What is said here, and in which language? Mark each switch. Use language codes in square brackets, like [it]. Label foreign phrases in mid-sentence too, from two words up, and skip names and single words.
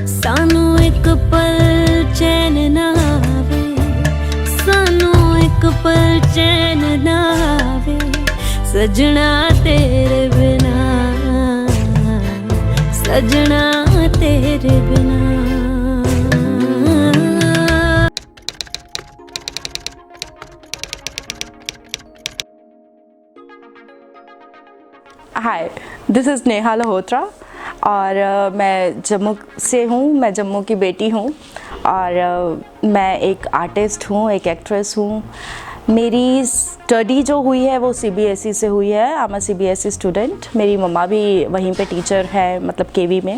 [pa] ਸਾਨੂੰ ਇੱਕ ਪਲ ਚੈਨ ਨਾ ਆਵੇ, ਸਾਨੂੰ ਇੱਕ ਪਲ ਚੈਨ ਨਾ ਆਵੇ, ਸਜਣਾ ਤੇਰੇ ਬਿਨਾ, ਸਜਣਾ ਤੇਰੇ ਬਿਨਾ। [hi] हाय, [en] This is [hi] नेहा लहोत्रा और मैं जम्मू से हूँ। मैं जम्मू की बेटी हूँ और मैं एक आर्टिस्ट हूँ, एक एक्ट्रेस हूँ। मेरी स्टडी जो हुई है वो CBSE से हुई है। [en] I am CBSE student. [hi] मेरी मम्मा भी वहीं पे टीचर है, मतलब KV में।